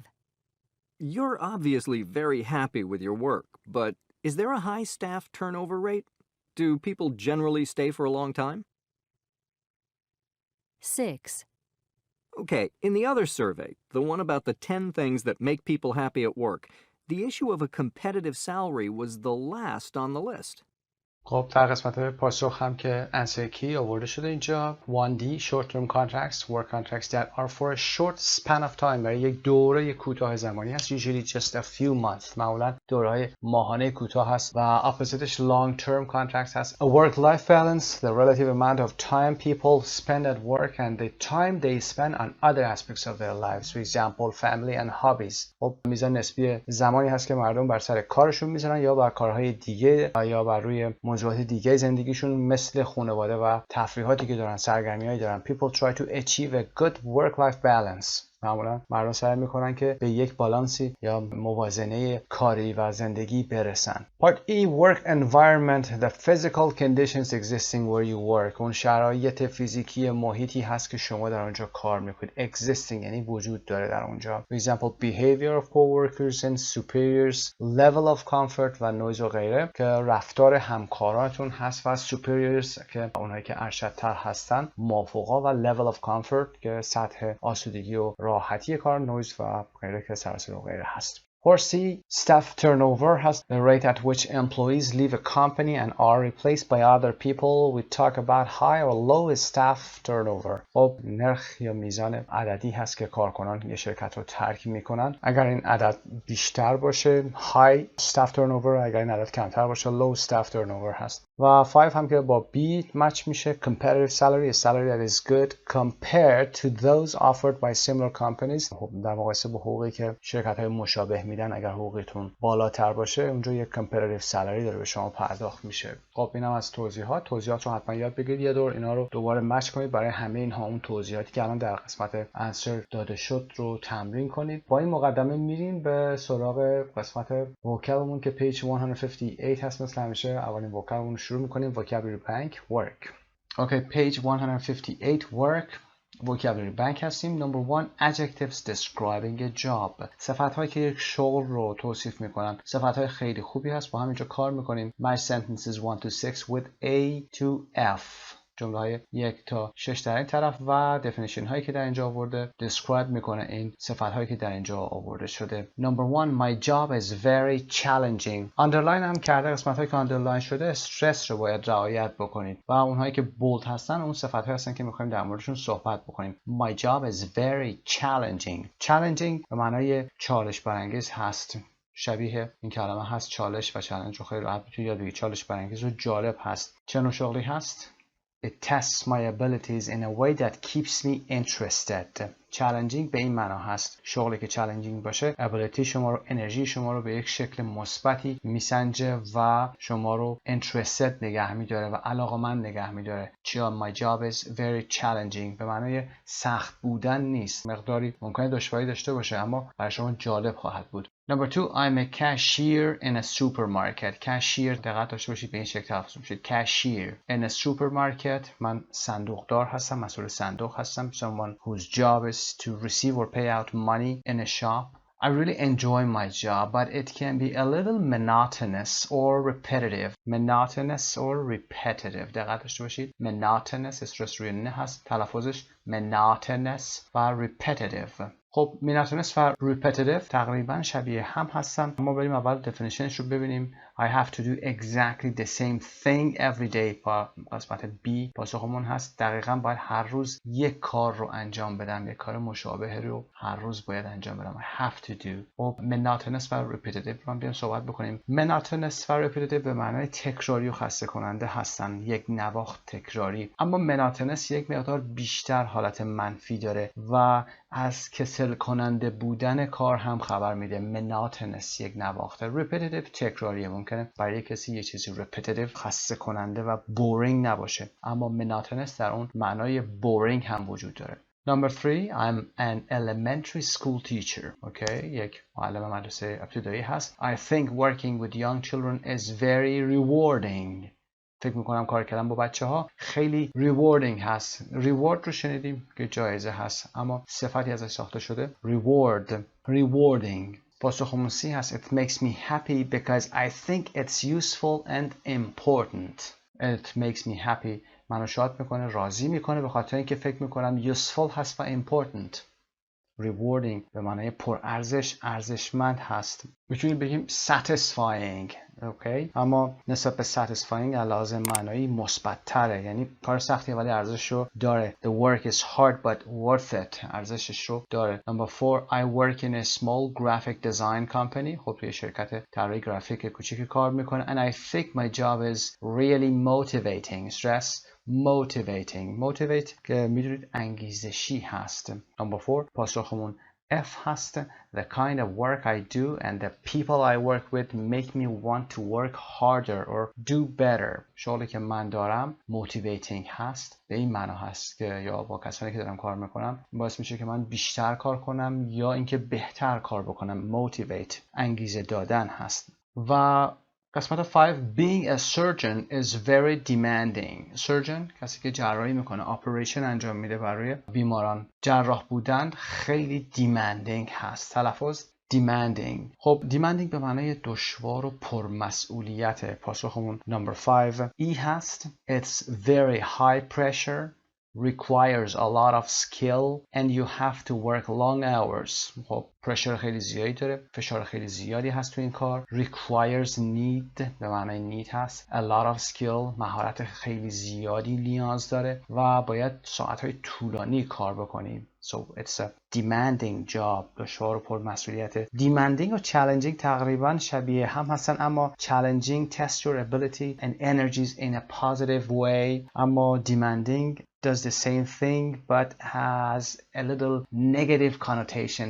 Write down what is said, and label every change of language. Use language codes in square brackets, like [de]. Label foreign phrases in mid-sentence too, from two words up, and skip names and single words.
[en] You're obviously very happy with your work, but is there a high staff turnover rate? Do people generally stay for a long time? 6. Okay, in the other survey, the one about the 10 things that make people happy at work, the issue of a competitive salary was the last on the list. [fa] خب در قسمت پاسخ هم که [en] answer key [fa] آورده شده اینجا. [en] 1D short term contracts, work contracts that are for a short span of time. [fa] برای یک دوره کوتاه زمانی هست. [en] usually just a few months. [fa] معمولا دوره‌های ماهانه کوتاه هست. و oppositeش [en] long term contracts [fa] هست. [en] A work life balance, the relative amount of time people spend at work and the time they spend on other aspects of their lives. For example, family and hobbies. [fa] خب میزان نسبی زمانی هست که مردم بر سر کارشون میذارن یا بر کارهای دیگه یا بر روی موضوعات دیگه زندگیشون مثل خانواده و تفریحاتی که دارن، سرگرمیایی دارن. [en] People try to achieve a good work-life balance. [fa] معمولا مردم سعی میکنن که به یک بالانسی یا موازنه کاری و زندگی برسن. [en] Part E work environment, the physical conditions existing where you work. [fa] اون شرایط فیزیکی محیطی هست که شما در اونجا کار میکنید. Existing یعنی وجود داره در اونجا. [en] For example, behavior of coworkers and superiors, level of comfort [fa] و noise و غیره که رفتار همکاراتون هست و superiors که اونهایی که ارشدتر هستن، مافوقا و [en] level of comfort [fa] که سطح آسودگی و راحتی کار، نویز و غیره که سراسر و غیره هست. [en] C staff turnover has the rate at which employees leave a company and are replaced by other people. We talk about high or low staff turnover. [fa] خب نرخ یا میزان عددی هست که کارکنان یه شرکت رو ترک میکنن. اگر این عدد بیشتر باشه [en] high staff turnover، [fa] اگر این عدد کمتر باشه [en] low staff turnover [fa] هست. و 5 هم که با B مچ میشه. [en] competitive salary, a salary that is good compared to those offered by similar companies. [fa] خب در مقایسه با حقوقی که شرکت های مشابه میدن، اگر حقوقتون بالاتر باشه اونجا یک [en] competitive salary [fa] داره به شما پرداخت میشه. خب اینم از توضیحات رو حتما یاد بگیرید. یه دور اینا رو دوباره مچ کنید برای همه اینها اون توضیحاتی که الان در قسمت answer داده شد رو تمرین کنید. با این مقدمه میریم به سراغ قسمت vocabمون که page 158 هست. مثل همیشه اولین vocabمون شروع میکنیم. [en] vocabulary bank work. Okay, page 158 work. vocabulary bank هستیم. number 1 adjectives describing a job. [fa] صفت‌هایی که یک شغل رو توصیف میکنن. صفت‌های خیلی خوبی هست. با هم اینجا کار میکنیم. [en] match sentences 1 to 6 with A to F. [fa] جمله های 1 تا 6 در این طرف و definition هایی که در اینجا آورده describe میکنه این صفت هایی که در اینجا آورده شده. [en] number 1 my job is very challenging. [fa] underline هم کرده. قسمت هایی که underline شده استرس رو باید رعایت بکنید و اونهایی که bold هستن اون صفت هایی هستن که میخوایم در موردشون صحبت بکنیم. [en] my job is very challenging [fa] به معنای چالش برانگیز هست. شبیه این کلمه هست چالش و چالش رو خیلی راحت میتونید یاد بگیرید. چالش برانگیز و جالب هست. چه نوع شغلی هست؟ [en] It tests my abilities in a way that keeps me interested. [fa] چالنجینگ به این معنا هست شغلی که چالنجینگ باشه ابیلیتی شما رو، انرژی شما رو به یک شکل مثبتی میسنجه و شما رو interested نگه میداره و علاقه‌مند نگه میداره. چیا [en] my job is very challenging [fa] به معنای سخت بودن نیست، مقداری ممکنه دشواری داشته باشه اما برای شما جالب خواهد بود. [en] Number 2 I'm a cashier in a supermarket. [fa] cashier دقت داشته باشید به این شکل تلفظ میشه [en] cashier in a supermarket. [fa] من صندوقدار هستم، مسئول صندوق هستم. [en] someone whose job is to receive or pay out money in a shop. I really enjoy my job, but it can be a little monotonous or repetitive. Monotonous or repetitive. [fa] دقت داشته باشید monotonous استرس روی نه هست، تلفظش monotonous و repetitive. خب monotonous و repetitive تقریبا شبیه هم هستن. ما بریم اول definitionش رو ببینیم. [en] I have to do exactly the same thing every day. [fa] با قسمت B پاسخمون هست دقیقا باید هر روز یک کار رو انجام بدم، یک کار مشابه رو هر روز باید انجام بدم. [en] I have to do. [fa] خب monotonous و repetitive رو هم بیام صحبت بکنیم. monotonous و repetitive به معنای تکراری و خسته کننده هستن، یک نواخت تکراری. اما monotonous یک مقدار بیشتر حالت منفی داره و از کسل کننده بودن کار هم خبر میده. monotonous یک نواخته، repetitive تکراریه. ممکنه برای کسی یه چیزی repetitive خسته کننده و boring نباشه اما monotonous در اون معنای boring هم وجود داره. [en] Number 3 I'm an elementary school teacher. [fa] Okay, یک معلم مدرسه ابتدایی هست. [en] I think working with young children is very rewarding. [fa] فکر میکنم کار کردن با بچه ها خیلی rewarding هست. reward رو شنیدیم که جایزه هست اما صفتی ازش ساخته شده rewarding. پاسخمون C هست. [en] It makes me happy because I think it's useful and important. It makes me happy [fa] منو شاد میکنه، راضی میکنه به خاطر اینکه فکر میکنم useful هست و important. rewarding به معنای پرارزش، ارزشمند هست. میتونیم بگیم satisfying. اوکی، اما نسبت به satisfying علاوه معنایی مثبت تره، یعنی کار سختیه ولی ارزشش رو داره. [en] The work is hard but worth it. [fa] ارزشش رو داره. [en] Number 4 I work in a small graphic design company. [fa] خب توی شرکت طراحی گرافیک کوچیکی کار میکنه. [en] And I think my job is really motivating. Stress motivate [fa] که میدونید انگیزشی هست. Number 4 پاسخمون F هست. [en] The kind of work I do and the people I work with make me want to work harder or do better. [fa] شغلی که من دارم motivating هست به این معنا هست که یا با کسانی که دارم کار میکنم باعث میشه که من بیشتر کار کنم یا اینکه بهتر کار بکنم. motivate انگیزه دادن هست. و قسمت 5 [en] Being a surgeon is very demanding. [fa] surgeon کسی که جراحی میکنه، operation انجام میده برای بیماران. جراح بودن خیلی demanding هست. تلفظ demanding. خب demanding به معنای دشوار و پرمسئولیت. پاسخمون number 5 E هست. [en] It's very high pressure, requires a lot of skill and you have to work long hours. [fa] خب پرشر خیلی زیادی داره، فشار خیلی زیادی هست تو این کار. [en] requires need [fa] به معنای need هست. [en] a lot of skill [fa] مهارت خیلی زیادی نیاز داره و باید ساعتهای طولانی کار بکنیم. [en] So it's a demanding job. [fa] دشوار و پرمسئولیت. [en] demanding و challenging [fa] تقریبا شبیه هم هستن اما [en] challenging tests your ability and energies in a positive way اما demanding does the same thing but has a little negative connotation.